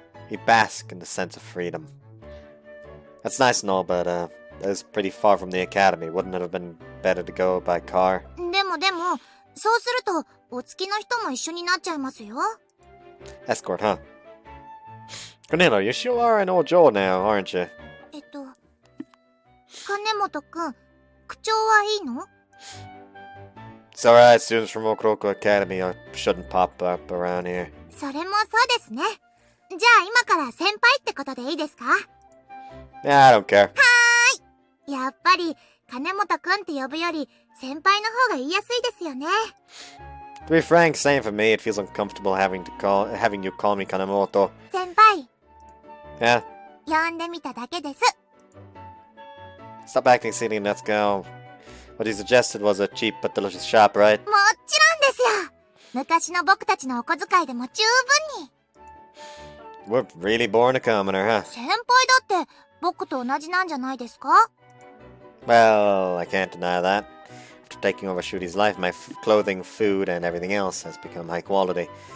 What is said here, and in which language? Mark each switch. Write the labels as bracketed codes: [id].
[en] We bask in the sense of freedom. That's nice and all, but it's pretty far from the academy. Wouldn't it have been better to go by car? [ja] でも、そうすると、お付きの人も一緒になっちゃいますよ。 [en] Escort, huh? Cornelio, you sure are an old Joe now, aren't you? [ja] 金本くん、口調はいいの？ [en] It's alright, students from Okuroko Academy shouldn't pop up around here. [ja] それもそうですね。じゃあ今から先輩ってことでいいですか？ [en] Yeah, I don't care. [ja] やっぱり、金本くんって呼ぶより、先輩の方が言いやすいですよね。 [en] To be frank, same for me. It feels uncomfortable having you call me Kanemoto. [ja] 先輩、 [en] Yeah, [ja] 呼んでみただけです。 [en] stop acting silly and let's go. What you suggested was a cheap but delicious shop, right? [ja] もちろんですよ。昔の僕たちのお小遣いでも十分に。 [en] We're really born a commoner, huh? [ja] 先輩だって、僕と同じなんじゃないですか？ [en] Well, I can't deny that. After taking over Shooty's life, my clothing, food, and everything else has become high quality.